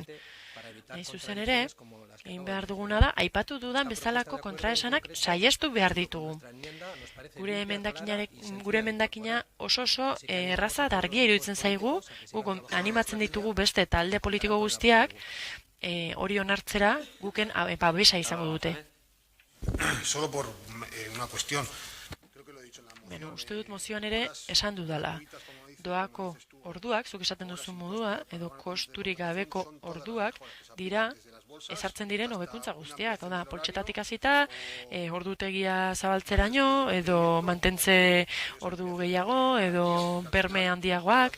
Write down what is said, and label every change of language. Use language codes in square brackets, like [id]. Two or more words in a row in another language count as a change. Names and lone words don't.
[eu] Nahi zuzen ere, egin behar duguna da, aipatu dudan bezalako kontraesanak saiestu behar ditugu. Gure emendakina oso erraza eta argia iruditzen zaigu, guk animatzen ditugu beste talde politiko guztiak, hori onartzera guken babesa izango dute. [es] Solo por una cuestión. [eu] Uste dut mozioan ere esan dudala. Doako orduak, zuk esaten duzun modua, edo kosturik gabeko orduak, dira, ezartzen diren hobekuntza guztiak. Oda, poltsetatik hasita, ordutegia zabaltzeraino, edo mantentze ordu gehiago, edo berme handiagoak.